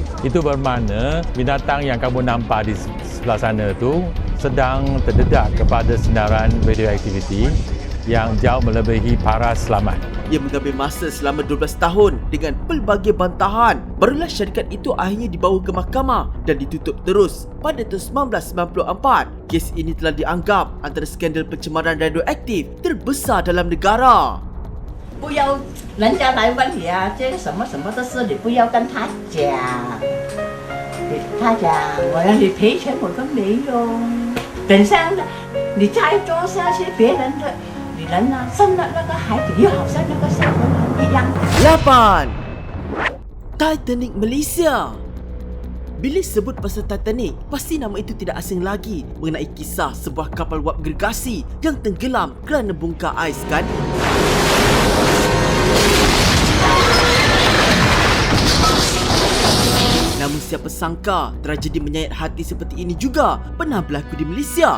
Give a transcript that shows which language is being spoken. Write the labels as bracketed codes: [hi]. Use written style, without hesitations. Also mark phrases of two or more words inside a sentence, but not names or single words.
[ms] Itu bermakna binatang yang kamu nampak di sebelah sana itu sedang terdedah kepada sinaran radioaktiviti yang jauh melebihi paras selamat. Ia mengambil masa selama 12 tahun dengan pelbagai bantahan. Barulah syarikat itu akhirnya dibawa ke mahkamah dan ditutup terus pada tahun 1994. Kes ini telah dianggap antara skandal pencemaran radioaktif terbesar dalam negara. [zh] 不要人家来问你啊，这个什么什么的事，你不要跟他讲。他讲我要你赔钱，我说没有。等下你再做下去，别人的女人呢生了那个孩子，又好像那个小人一样。 [ms] 8. Titanic Malaysia. Bila sebut pasal Titanic, pasti nama itu tidak asing lagi mengenai kisah sebuah kapal wap gergasi yang tenggelam kerana bongkar ais, kan? Namun siapa sangka tragedi menyayat hati seperti ini juga pernah berlaku di Malaysia.